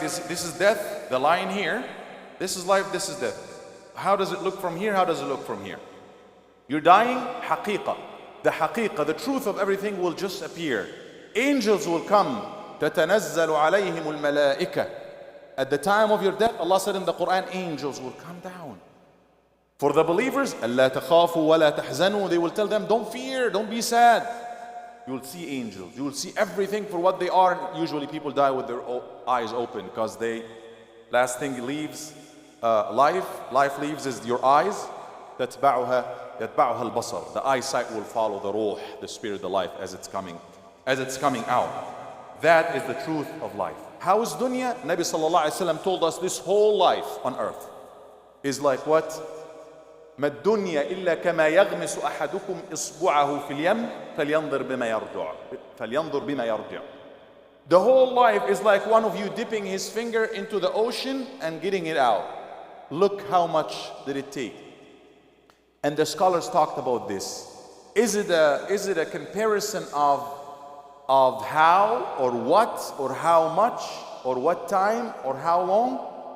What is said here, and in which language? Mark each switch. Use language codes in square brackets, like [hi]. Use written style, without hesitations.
[en] This is death, the line here. This is life, this is death. How does it look from here? How does it look from here? You're dying, haqiqah. The haqiqah, the truth of everything will just appear. Angels will come. [ar] تَتَنَزَّلُ عَلَيْهِمُ الْمَلَائِكَةِ. [en] At the time of your death, Allah said in the Quran, angels will come down. For the believers, [ar] أَلَّا تَخَافُوا وَلَا تَحْزَنُوا. [en] They will tell them, don't fear, don't be sad. You will see angels. You will see everything for what they are. Usually people die with their eyes open because last thing leaves life leaves is your eyes. [ar] يتبعها البصر. [en] The eyesight will follow the ruh, the spirit, the life as it's coming out. That is the truth of life. How is dunya? Nabi sallallahu alaihi wasallam told us this whole life on earth is like what? [ar] ما الدنيا إلا كما يغمس أحدكم إصبعه في اليم فلينظر بما يرجع. [en] The whole life is like one of you dipping his finger into the ocean and getting it out. Look how much did it take. And the scholars talked about this. Is it a comparison of how or what or how much or what time or how long?